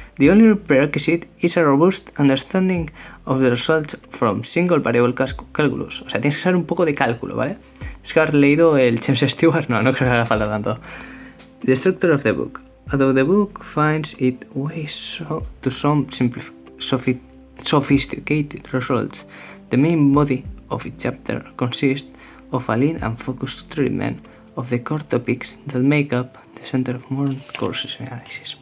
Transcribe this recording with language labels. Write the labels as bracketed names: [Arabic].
[English] The only prerequisite is a robust understanding of the results from single variable calculus. [Spanish] O sea, tienes que saber un poco de cálculo, ¿vale? Es que haber leído el James Stewart. No creo que haga falta tanto. [English] The structure of the book. Although the book finds it ways to some sophisticated results, the main body of each chapter consists of a lean and focused treatment of the core topics that make up the center of modern courses analysis.